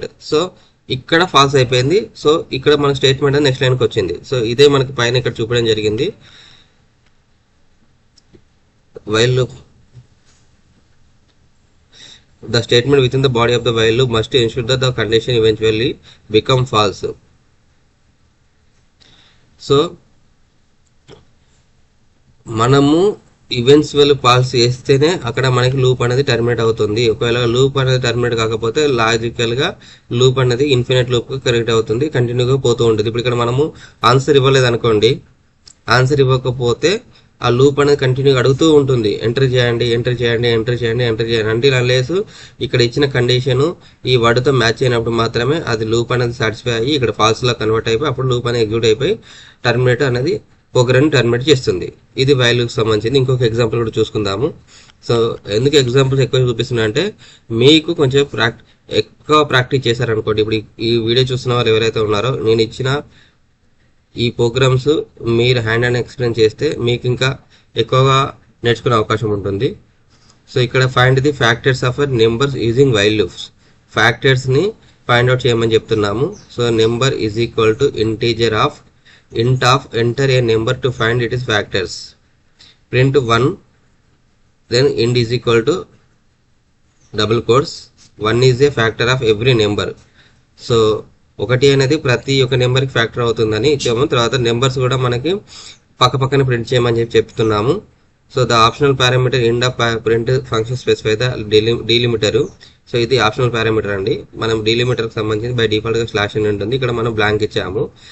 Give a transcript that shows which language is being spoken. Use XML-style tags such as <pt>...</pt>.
<te>So ఇక్కడ falls అయిపోయింది. So ఇక్కడ మన స్టేట్మెంట్ అనేది నెక్స్ట్ లైన్కి వచ్చింది. సో ఇదే మనకి పైన ఇక్కడ చూపడం జరిగింది.</te> <en>While loop the statement within the body of the while loop must ensure that the condition eventually become false.</en> <te>So మనము ఈవెన్చువల్ ఫాల్స్ చేస్తేనే అక్కడ మనకి లూప్ అనేది టర్మినేట్ అవుతుంది. ఒకవేళ లూప్ అనేది టర్మినేట్ కాకపోతే లాజికల్ గా లూప్ అనేది ఇన్ఫినిట్ లూప్ కరెక్ట్ అవుతుంది, కంటిన్యూగా పోతూ ఉంటుంది. ఇప్పుడు ఇక్కడ మనము ఆన్సర్ ఇవ్వలేదు అనుకోండి, ఆన్సర్ ఇవ్వకపోతే ఆ లూప్ అనేది కంటిన్యూ అడుగుతూ ఉంటుంది, ఎంటర్ చేయండి అంటే అన్లెస్ ఇక్కడ ఇచ్చిన కండిషన్ ఈ వర్డ్తో మ్యాచ్ అయినప్పుడు మాత్రమే అది లూప్ అనేది సాటిస్ఫై అయ్యి ఇక్కడ ఫాల్స్ లా కన్వర్ట్ అయిపోయి అప్పుడు లూప్ అనేది ఎగ్జిక్యూట్ అయిపోయి టర్మినేట్ అనేది ప్రోగ్రామ్ టర్మినేట్ చేస్తుంది. ఇది వైల్ లూప్ సంబంధించింది. ఇంకొక ఎగ్జాంపుల్ కూడా చూసుకుందాము. సో ఎందుకు ఎగ్జాంపుల్స్ ఎక్కువ చూపిస్తున్నా అంటే మీకు కొంచెం ఎక్కువ ప్రాక్టీస్ చేశారనుకోండి. ఇప్పుడు ఈ వీడియో చూస్తున్న వాళ్ళు ఎవరైతే ఉన్నారో నేను ఇచ్చిన ఈ ప్రోగ్రామ్స్ మీరు హ్యాండ్ అండ్ ఎక్స్ప్లెయిన్ చేస్తే మీకు ఇంకా ఎక్కువగా నేర్చుకునే అవకాశం ఉంటుంది.</te> <en>So ఇక్కడ find the factors of numbers using while loops.</en> <te>Factors ని ఫైండ్ అవుట్ చేయమని చెప్తున్నాము.</te> <en>So number is equal to integer of int of enter a number to find its factors. Print 1 then int is equal to double quotes 1 is a factor of every number.</en> <te>So ఒకటి అనేది ప్రతి ఒక్క number కి factor అవుతుందని ఇచ్చాము. తర్వాత numbers కూడా మనకి పక్కన ప్రింట్ చేయమని చెప్తున్నాము.</te> <en>So the optional parameter end of print function specify the delimiter.</en> <te>So ఇది ఆప్షనల్ పారామీటర్ అండి. మనం డీలిమిటర్ కి సంబంధించి బై డిఫాల్ట్ గా స్లాష్ అని ఉంటుంది, ఇక్కడ మనం బ్లాంక్ ఇచ్చాము.</te>